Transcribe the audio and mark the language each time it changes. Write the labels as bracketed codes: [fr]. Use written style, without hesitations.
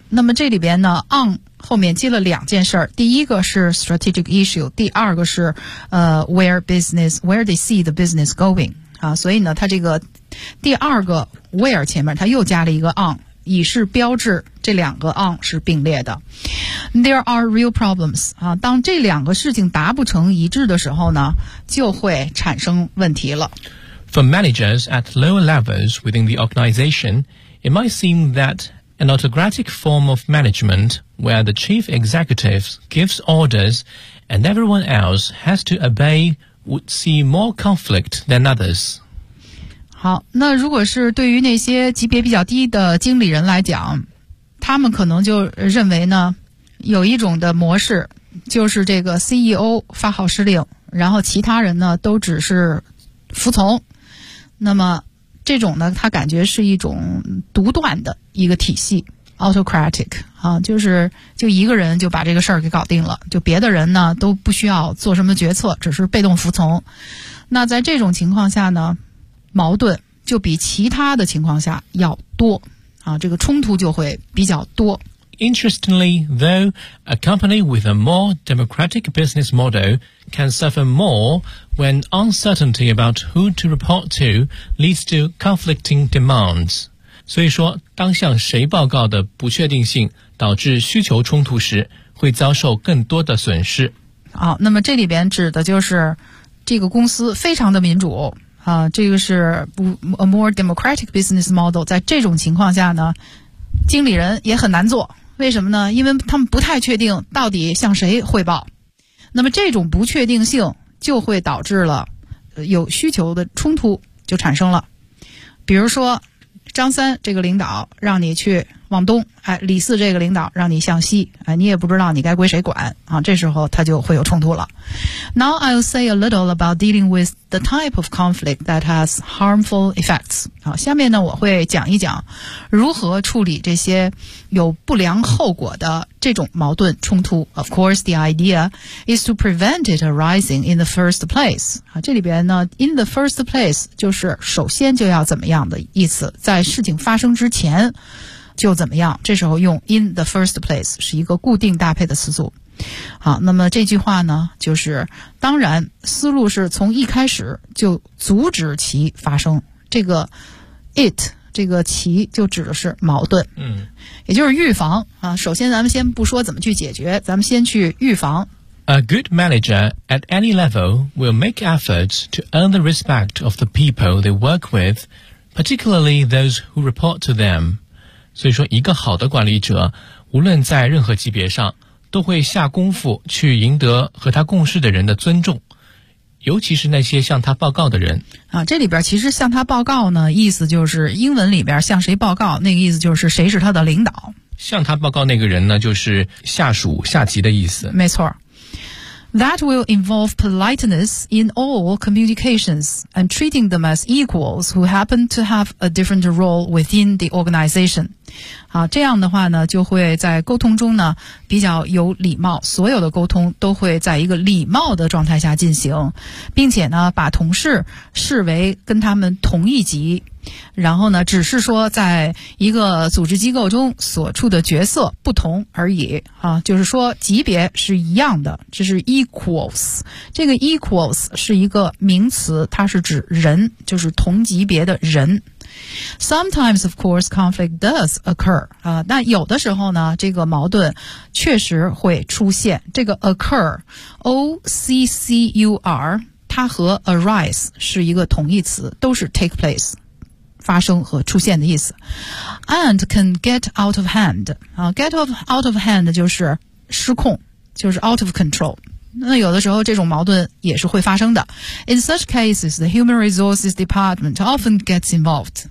[zh] 那么这里边呢 on 后面接了两件事儿，第一个是 [en] strategic issue, [zh] 第二个是 [en] where they see the business going。 [zh] 啊，所以呢，它这个第二个 where 前面它又加了一个 on, 以示标志这两个 on 是并列的。 [en] There are real problems. [zh] 啊，当这两个事情达不成一致的时候呢，就会产生问题了。 [en] For managers at lower levels within the organization, it might seem that an autocratic form of management where the chief executive gives orders and everyone else has to obey.would see more conflict than others. [zh] 好，那如果是对于那些级别比较低的经理人来讲，他们可能就认为呢，有一种的模式，就是这个 CEO 发号施令，然后其他人呢都只是服从。那么这种呢，他感觉是一种独断的一个体系 ，autocratic 啊，就是就一个人就把这个事儿给搞定了，就别的人呢都不需要做什么决策，只是被动服从。那在这种情况下呢，矛盾就比其他的情况下要多啊，这个冲突就会比较多。 [en] Interestingly, though, a company with a more democratic business model can suffer more when uncertainty about who to report to leads to conflicting demands. [zh] 所以说，当向谁报告的不确定性导致需求冲突时，会遭受更多的损失。好，那么这里边指的就是这个公司非常的民主啊，这个是 [en] a more democratic business model。 [zh] 在这种情况下呢，经理人也很难做。为什么呢？因为他们不太确定到底向谁汇报。那么这种不确定性就会导致了有需求的冲突就产生了。比如说张三这个领导让你去往东，哎，李四这个领导让你向西，哎，你也不知道你该归谁管啊，这时候他就会有冲突了。 [en] Now I'll say a little about dealing with the type of conflict that has harmful effects. [zh] 好，下面呢我会讲一讲如何处理这些有不良后果的这种矛盾冲突。 [en] Of course, the idea is to prevent it arising in the first place. [zh] 好，这里边呢 , [en] in the first place, [zh] 就是首先就要怎么样的意思，在事情发生之前就怎么样，这时候用 in the first place 是一个固定搭配的词组。好，那么这句话呢就是，当然思路是从一开始就阻止其发生，这个 it 这个其就指的是矛盾，嗯，也就是预防啊。首先咱们先不说怎么去解决，咱们先去预防。 [en] A good manager at any level will make efforts to earn the respect of the people they work with, particularly those who report to them. [zh] 所以说一个好的管理者无论在任何级别上都会下功夫去赢得和他共事的人的尊重，尤其是那些向他报告的人啊。这里边其实向他报告呢，意思就是英文里边向谁报告，那个意思就是谁是他的领导，向他报告那个人呢就是下属下级的意思。没错。 [en] That will involve politeness in all communications and treating them as equals who happen to have a different role within the organization. [zh] 好，这样的话呢，就会在沟通中呢比较有礼貌，所有的沟通都会在一个礼貌的状态下进行，并且呢把同事视为跟他们同一级，然后呢只是说在一个组织机构中所处的角色不同而已啊，就是说级别是一样的，这是 equals。这个 equals 是一个名词，它是指人，就是同级别的人。 [en] Sometimes, of course, conflict does occur. [zh] 那有的时候呢，这个矛盾确实会出现。这个 occur, O-C-C-U-R, 它和 arise 是一个同义词，都是 [en] take place, [zh] 发生和出现的意思。 [en] And can get out of hand. Out of hand [zh] 就是失控，就是 [en] out of control. [zh] 那有的时候这种矛盾也是会发生的。 [en] In such cases, the human resources department often gets involved.